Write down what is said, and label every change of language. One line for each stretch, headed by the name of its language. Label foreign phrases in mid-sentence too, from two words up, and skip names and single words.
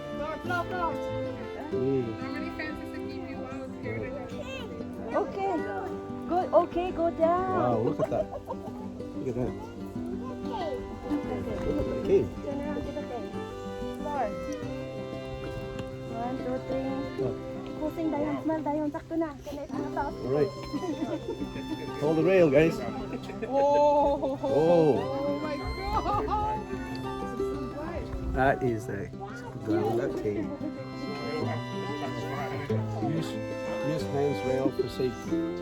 English: Okay. Go. Okay, go down. Wow, look at that. Look at that. Look at the cave. Turn around to the thing. Start. 1, 2, 3. Oh,
Cebuano: Kusing dayon, smell dayon. Sakto na. Kanay ano to?
English: all right. Hold the rail, guys. Oh. Oh, my God. that is a ground cave. Use hands rail for safety.